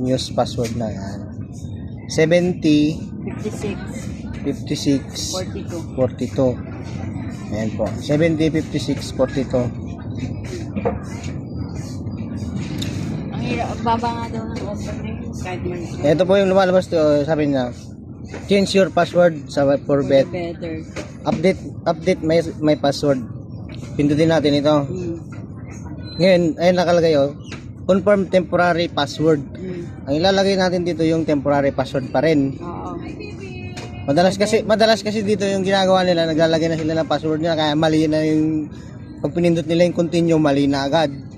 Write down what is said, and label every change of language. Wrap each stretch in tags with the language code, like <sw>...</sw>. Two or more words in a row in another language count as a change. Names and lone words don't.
<en>Use password</en> <tl>na yan. 56 42. Ayan po. 705642. Ang hirap, baba nga daw ng offer na yun. Ito po yung lumalabas to, sabi niya.</tl> <en>Change your password for better. Update my password.</en> <tl>Pindutin natin ito. Ngayon, ayun nakalagay</tl> <en>confirm temporary password.</en> <tl>Ang ilalagay natin dito yung</tl> <en>temporary password</en> <tl>pa rin. Oo. Madalas kasi dito yung ginagawa nila, naglalagay na sila ng password nila kaya mali na yung pag pinindot nila yung continue, mali na agad.</tl>